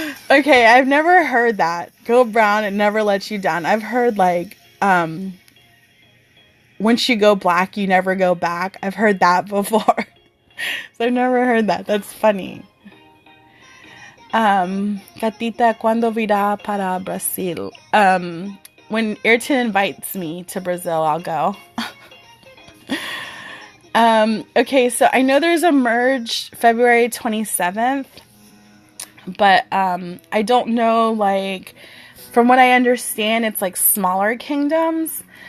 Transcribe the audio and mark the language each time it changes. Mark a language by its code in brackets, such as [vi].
[en] Okay, I've never heard that. Go brown, it never lets you down. I've heard like, once you go black, you never go back. I've heard that before. So I've never heard that. That's funny. [pt] Gatita, ¿cuándo virá para Brasil? [en] When Ayrton invites me to Brazil, I'll go. Okay, so I know there's a merge February 27th, but I don't know, like, from what I understand, it's like smaller kingdoms.